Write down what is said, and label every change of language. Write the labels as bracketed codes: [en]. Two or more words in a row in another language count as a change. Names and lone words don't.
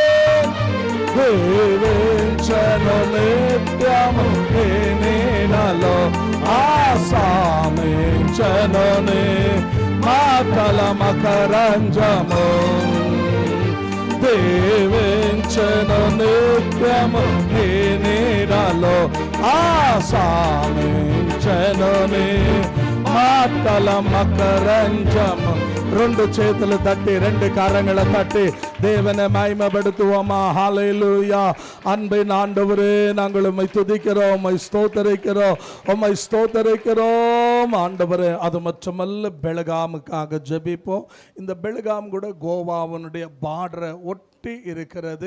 [te] దీవించను నిత్యము నీ నీడలో ఆసామించను నీ మాటల మకరంజము దీవించను నిత్యము నీ నీడలో ఆసామించను నీ మాటల మకరంజము. రెండు చేతులు తట్టి [ta] ரெண்டு கரங்களை தட்டி தேவனை மகிமைப்படுத்துவோமா. ஹல்லேலூயா. அன்பின் ஆண்டவரே, நாங்கள் உம்மை துதிக்கிறோம், உம்மை ஸ்தோத்திரிக்கிறோம், உம்மை ஸ்தோத்திரிக்கிறோம் ஆண்டவரே. அது மட்டுமல்ல, பெலகாமுக்காக ஜெபிப்போம். இந்த பெலகாம் கூட கோவாவினுடைய பார்டரை ஒட்டி இருக்கிறது.